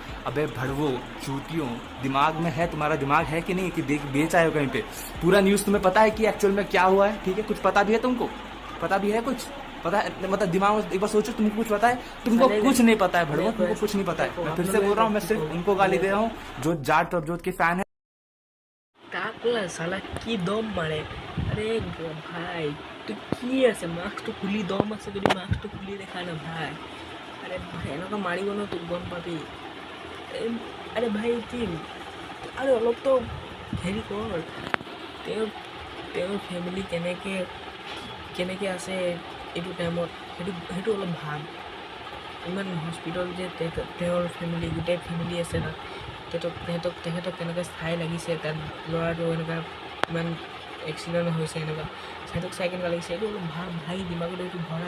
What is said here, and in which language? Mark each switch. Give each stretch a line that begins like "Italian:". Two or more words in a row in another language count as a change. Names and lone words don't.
Hindi: अबे भड़वो, चूतियों, दिमाग में है, तुम्हारा दिमाग है कि नहीं, कि बेच आए हो कहीं पे? पूरा न्यूज़ तुम्हें पता है कि एक्चुअल में क्या हुआ है? ठीक है, कुछ पता भी है तुमको? पता भी है कुछ? पता है, मतलब दिमाग में एक बार सोचो, तुमको कुछ पता है? तुमको कुछ नहीं पता है भड़वो, तुमको कुछ नहीं पता है। मैं फिर से बोल रहा हूँ, मैं सिर्फ उनको गाली दे रहा हूँ जो जाट प्रभजोत के फैन है।
Assamese: তাকলা সালা কি দম মাৰে। আৰে ভাই তো কি আছে মাস্কটো খুলি দম আছে যদি মাস্কটো খুলি দেখা না ভাই আৰে ভাই এনেকুৱা মাৰিব ন তোক গম পাবি আৰে ভাই কি আৰে অলপতো হেৰি কৰ তেওঁৰ ফেমিলি কেনেকৈ আছে এইটো টাইমত সেইটো অলপ ভাব ইমান হস্পিটেল যে তেওঁৰ ফেমিলি গোটেই ফেমিলি আছে তাত তেখেতক কেনেকৈ চাই লাগিছে তাত ল'ৰাটো এনেকুৱা ইমান এক্সিডেণ্ট হৈছে এনেকুৱা সিহঁতক চাই কেনেকুৱা লাগিছে এইটো অলপ ভাব ভাই দিমাগত এইটো ভৰা